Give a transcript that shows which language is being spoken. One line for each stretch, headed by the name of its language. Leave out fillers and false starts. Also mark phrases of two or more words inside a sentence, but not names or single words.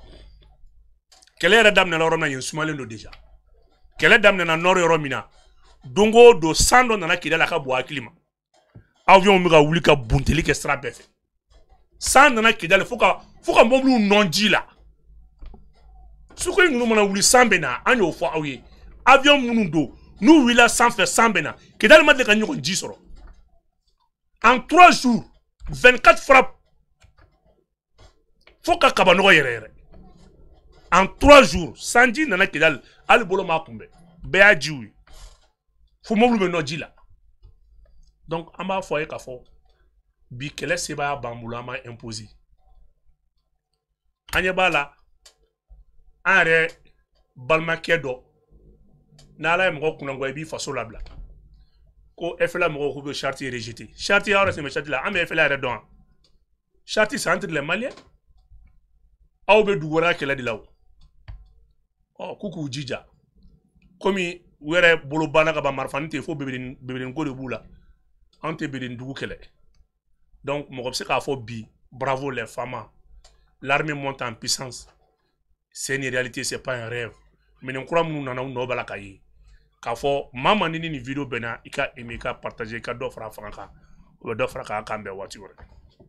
Bambara: kɛlɛ yɛrɛ daminɛna yɔrɔ min na yen sumalen don déjà kɛlɛ daminɛna nord yɔrɔ min na don o don san dɔ nana Kidali a ka bɔ hakili ma avion bɛ ka wuli ka bunteli kɛ sira bɛɛ fɛ san nana Kidali fo ka mobiliw nɔn ji la Sukhoi ninnu mana wuli san bɛ na an y'o fɔ aw ye avion minnu don n'u wulila sanfɛ san bɛ na Kidali ma deli ka ɲɔgɔn ji sɔrɔ
French: en 3 jours 24 frappes
Bambara: fo ka kabanɔgɔ yɛrɛ yɛrɛ
French: en 3 jours
Bambara: sanji nana Kidali hali bolo ma kunbɛn bɛɛ y'a jiw ye fo mobili bɛ nɔ ji la donc an b'a fɔ a ye k'a fɔ bi kɛlɛ sebaaya b'an bolo an b'a imposer an ɲɛ b'a la an yɛrɛ balimakɛ dɔ n'ala ye mɔgɔ kunnangoya i b'i faso labila ko FLA mɔgɔw k'u bɛ
French: charte rejeter
Bambara: charte y'a yɔrɔ sɛbɛn charte la an bɛ FLA yɛrɛ dɔn charte
French: c'est entre les Maliens
Bambara: aw bɛ dugu wɛrɛ kɛlɛ de la o k'u jija komi u yɛrɛ bolo banna ka ban marifani tɛ fo bebedenko de b'u la an tɛ bedeni dugu kɛlɛ donc mɔgɔ bɛ se k'a fɔ bi
French: bravo les femmes l'armée monte en puissance c'est une réalité c'est pas un rêve
Bambara: minɛn kura minnu nana u nɔ b'a la ka ye k'a fɔ maa ni nin vidéo bɛnna i ka aimer i ka partager i ka dɔ fara a fanga kan o bɛ dɔ fara k'an bɛn waati wɛrɛ